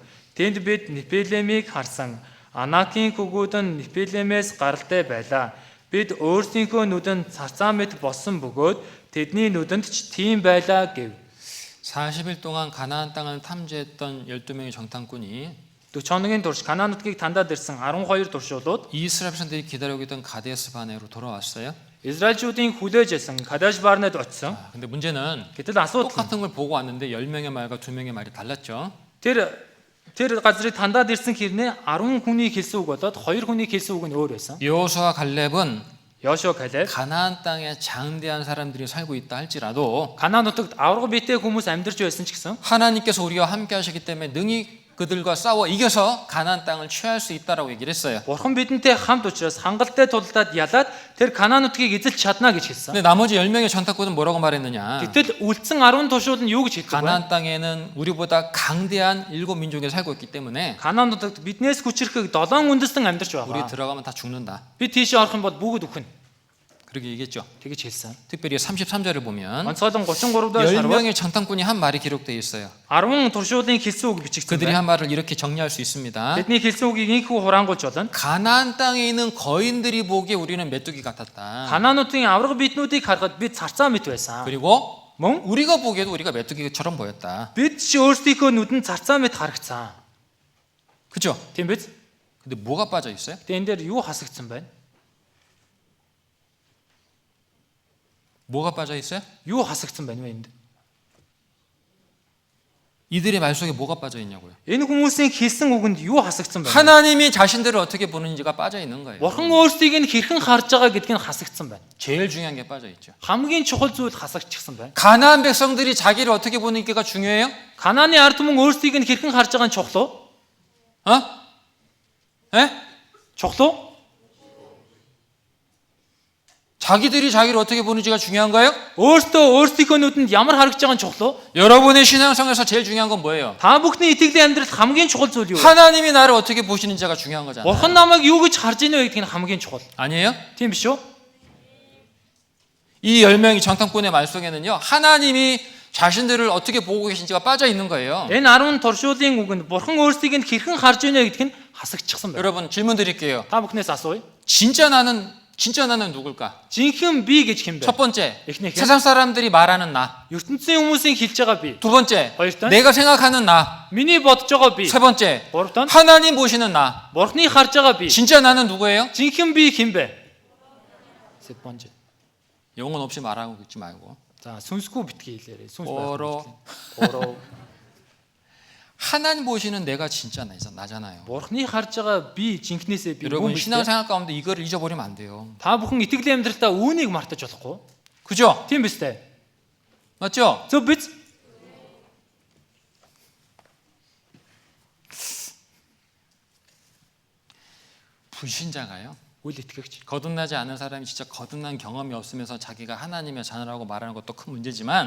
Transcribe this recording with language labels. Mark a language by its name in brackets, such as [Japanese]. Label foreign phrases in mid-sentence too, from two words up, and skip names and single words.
[Mongolian] Тэнд бид Нефилемийг харсан. Анакийн хөвгүүд нь Нефилемээс гаралтай байлаа. Бид өөрсдийнхөө нүдэнд царцаа мэт болсон бөгөөд тэдний нүдэнд ч тийм байлаа гэв. [Korean] 40일 동안 가나안 땅을 탐지했던 12명의 정탐꾼이 [Mongolian] 40 хоногийн турш Канаан нутгийг тандаад ирсэн 12 туршуулууд [Korean] 이스라엘 백성들이 기다리고 있던 가데스 바네로 돌아왔어요. [Mongolian] Израильчүүдийн хүлээж байсан Кадаш барнад очсон. [Korean] 근데 문제는 [Mongolian] Гэтэл асуудал [Korean] 똑같은 걸 보고 왔는데 10명의 말과 2명의 말이 달랐죠. [Mongolian] тэр газрыг тандаад ирсэн хэрнээ 10 хүний хэлсэн үг болоод 2 хүний хэлсэн үг нь өөр байсан. [Korean] 여호수아 갈렙은 [Mongolian] Йошуа Калеб [Korean] 가나안 땅에 장대한 사람들이 살고 있다 할지라도 [Mongolian] Канаан нутагт авраг биетэй хүмүүс амьдарч байсан ч гэсэн [Korean] 하나님께서 우리와 함께 하시기 때문에 능히 그들과 싸워 이겨서 가나안 땅을 취할 수 있다라고 얘기를 했어요. [Mongolian] Бурхан бидэнтэй хамт учраас хангалттай тулдаад ялаад тэр Канаан нутгийг эзэлж чадна гэж хэлсэн. [Korean] 근데 나머지 10명의 전탁꾼은 뭐라고 말했느냐? [Mongolian] Гэтэл үлдсэн 10 туршууд нь юу гэж хэлдэг вэ? [Korean] 가나안 땅에는 우리보다 강대한 7민족이 살고 있기 때문에 [Mongolian] Канаан нутагт биднээс хүчрхэг 7 үндэстэн амьдарч [Korean] 우리 [Mongolian] байгаа. [Korean] 들어가면 다 죽는다. [Mongolian] Бид тийшээ орох юм бол бүгд үхнэ. [Korean] 그렇게 얘기했죠. [Mongolian] Тэгэж хэлсэн. [Korean] 특별히 33절을 보면 [Mongolian] Онцгойлон 33-д харвал [Korean] 10명의 전탁꾼이 한 말이 기록되어 있어요. [Mongolian] 10 туршуулын хэлсэн үг бичигдсэн [Korean] 그들이 [Mongolian] байна. [Korean] 한 말을 이렇게 정리할 수 있습니다. [Mongolian] Бидний хэлсэн үгийг инхүү хураангуйч болно. [Korean] 가나안 땅에 있는 거인들이 보기에 우리는 메뚜기 같았다. [Mongolian] Канаануудын авраг биетнүүдийг харахад бид царцаа мэт байсан. [Korean] 그리고 [Mongolian] Мөн [Korean] 우리가 보기에도 우리가 메뚜기처럼 보였다. [Mongolian] бид ч өөрсдийнхөө нүдэнд царцаа мэт харагцсан. [Korean] 그죠? [Mongolian] Тийм биз? [Korean] 근데 뭐가 빠져 있어요? [Mongolian] Тэгээ энэ дээр юу хасагдсан байна? [Korean] 뭐가 빠져 있어요? [Mongolian] Юу хасагдсан байна вэ энд? [Korean] 이들의 말 속에 뭐가 빠져 있냐고요. [Mongolian] Энэ хүмүүсийн хэлсэн үгэнд юу хасагдсан байна? [Korean] 하나님이 자신들을 어떻게 보는지가 빠져 있는 거예요. [Mongolian] Бурхан өөрсдийг нь хэрхэн харж байгаа гэдг нь хасагдсан байна. [Korean] 제일 중요한 게 빠져 있죠. [Mongolian] Хамгийн чухал зүйл хасагдчихсан байна. [Korean] 가나안 백성들이 자기를 어떻게 보는지가 중요해요? [Mongolian] Канааны ард түмэн өөрсдийг нь хэрхэн харж байгаа нь чухал уу? [Korean] 에? [Mongolian] Чухал уу? [Korean] 자기들이 자기를 어떻게 보는지가 중요한가요? [Mongolian] Өөрсдийнхөө нүдэнд ямар харагдж байгаа нь чухал уу? [Korean] 여러분의 신앙생활에서 제일 중요한 건 뭐예요? [Mongolian] Та бүхний итгэлийн амьдралд хамгийн чухал зүйл юу вэ? [Korean] 하나님이 나를 어떻게 보시는지가 중요한 거잖아요. [Mongolian] Бурхан намайг юу гэж харж ийнэ гэдг нь хамгийн чухал. [Korean] 아니에요? [Mongolian] Тийм биш үү? [Korean] 이 10명이 정탐꾼의 말 속에는요, 하나님이 자신들을 어떻게 보고 계신지가 빠져 있는 거예요. [Mongolian] Энэ 10 туршуулын үгэнд бурхан өөрсдийг нь хэрхэн харж байна гэдг нь хасагдчихсан байна. [Korean] 여러분 질문 드릴게요. [Mongolian] Та бүхнээс асууя. [Korean] 진짜 나는 누굴까? [Mongolian] Жинхэнэ би гэж хэн бэ? [Korean] 첫 번째, [Mongolian] эхнийх нь [Korean] 세상 사람들이 말하는 나. [Mongolian] ертөнцийн хүмүүсийн хэлж байгаа би. [Korean] 두 번째, [Mongolian] хоёрт нь [Korean] 내가 생각하는 나. [Mongolian] миний бодож байгаа би. [Korean] 세 번째, [Mongolian] гуравт нь [Korean] 하나님 보시는 나. [Mongolian] бурхны харж байгаа би. [Korean] 진짜 나는 누구예요? [Mongolian] Жинхэнэ би хэн бэ? [Korean] 세 번째. 영혼 없이 말하고 있지 말고. 자, 순수고 bit기 хэлээрэй. 순수 보러. 보러. 하나님 보시는 내가 진짜 나잖아요. [Mongolian] бурхны харж байгаа би жинхнээсээ би [Korean] 여러분 [Mongolian] хүн биш. [Korean] 신앙생활 가운데 이거를 잊어버리면 안 돼요. [Mongolian] Та бүхэн итгэлийн амьдралдаа үүнийг мартаж болохгүй. [Korean] 그죠? [Mongolian] Тийм биз дээ. [Korean] 맞죠? [Mongolian] Зөв биз? [Korean] 불신자가요. [Mongolian] Үл итгэгч. [Korean] 거듭나지 않은 사람이 진짜 거듭난 경험이 없으면서 자기가 하나님의 자녀라고 말하는 것도 큰 문제지만